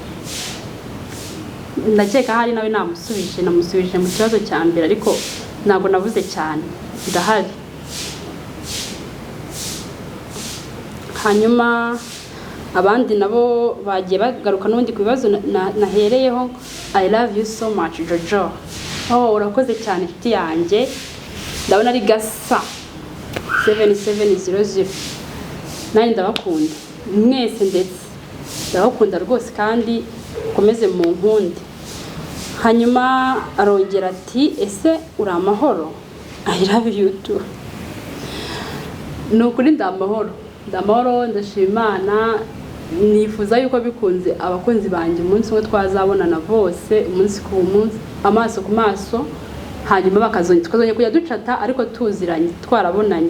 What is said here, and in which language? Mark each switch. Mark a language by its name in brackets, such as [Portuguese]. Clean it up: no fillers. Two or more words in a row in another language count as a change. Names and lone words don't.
[Kinyarwanda] Ndakeka hari nawe namusubije mu kibazo cya mbere ariko ntabwo nabuze cyane ndahari. Hanyuma abandi nabo bagiye bagaruka n'ubundi ku bibazo nahereyeho. [English] I love you so much Jojo. [Kinyarwanda] Urakoze cyane nshuti yanjye, ndabona ari Gasa 7700 nani ndabakunda mwese ndetse ndabakunda rwose kandi komeze mu nkundi. Hanyuma arongera ati ese uri amahoro? [English] I love you too. [Kinyarwanda] Nukuri ndamahoro ndashima Imana. Nifuza yuko bikunze abakunzi banjye umunsi umwe twazabonana bose umunsi ku munsi amaso ku maso, hanyuma tukazongera kujya ducata ariko tuziranye twarabonanye.